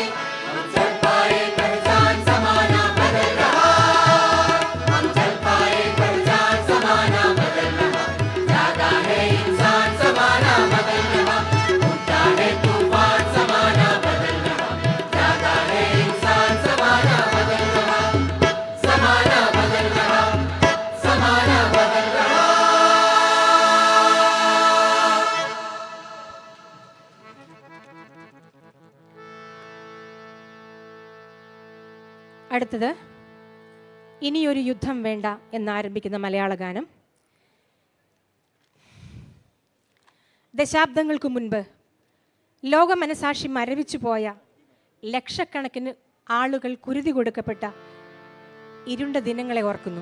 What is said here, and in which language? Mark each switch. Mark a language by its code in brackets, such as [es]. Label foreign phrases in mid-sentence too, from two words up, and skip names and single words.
[hi] हम चल पाए पहचान समाना बदल रहा, हम चल पाए पहचान समाना बदल रहा। जागा है इंसान समाना बदल रहा, उठा है तूफान समाना बदल रहा। जागा है इंसान समाना बदल रहा, समाना बदल रहा, समाना बदल रहा। [ml] അടുത്തത് ഇനിയൊരു യുദ്ധം വേണ്ട എന്നാരംഭിക്കുന്ന മലയാള ഗാനം. ദശാബ്ദങ്ങൾക്ക് മുൻപ് ലോക മനസാക്ഷി മരവിച്ചു പോയ ലക്ഷക്കണക്കിന് ആളുകൾ കുരുതി കൊടുക്കപ്പെട്ട ഇരുണ്ട ദിനങ്ങളെ ഓർക്കുന്നു.